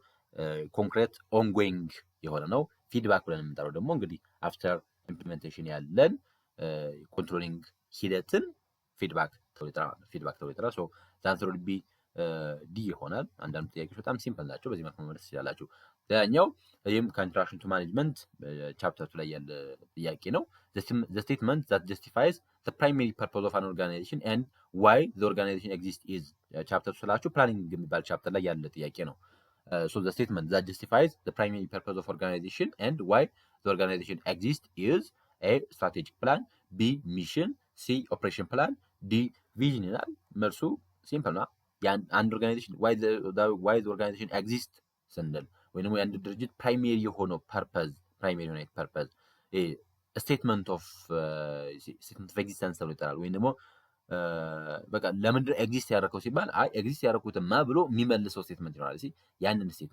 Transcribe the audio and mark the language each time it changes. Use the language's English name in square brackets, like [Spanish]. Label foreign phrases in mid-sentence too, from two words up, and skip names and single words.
[English] concrete ongoing [Amharic] የሆነ ነው። ፊድባክ ብለን የምንጠራው ደግሞ እንግዲህ [English] after implementation [Amharic] ያለን ኮንትሮሊንግ ሂደትን ፊድባክ ተብሎ ይጠራል። [English] so the answer would be D [Amharic] ይሆናል። አንዳንድ ጥያቄዎች በጣም ሲምፕል ናቸው። በዚህ መልኩ መመለስ ትችላላችሁ። ሌላኛው ይህም ከኢንትሮዳክሽን ቱ ማኔጅመንት ቻፕተር ላይ ያለ ጥያቄ ነው። [English] the statement that justifies the primary purpose of an organization and why the organization exists is [Amharic] ቻፕተር ስላችሁ ፕላኒንግ የሚባል ቻፕተር ላይ ያለ ጥያቄ ነው። [English] so the statement that justifies the primary purpose of organization and why the organization exists is a strategic plan, b mission, c operation plan, d vision [Amharic] ይላል። መልሱ ሲምፕል ነው። አንድ ኦርጋናይዜሽን [English] why the organization exists [Amharic] ስንል ወይም የአንድ ድርጅት ፕራይሜሪ የሆነው ፐርፐዝ [English] statement of existence [Amharic] ተብሎ ይጠራል። ወይም ደግሞ በቃ ለምንድን ኤግዚስት ያደረገው ሲባል አይ ኤግዚስት ያደረኩትማ ብሎ የሚመልሰው ስቴትመንት ይኖራል። ያንን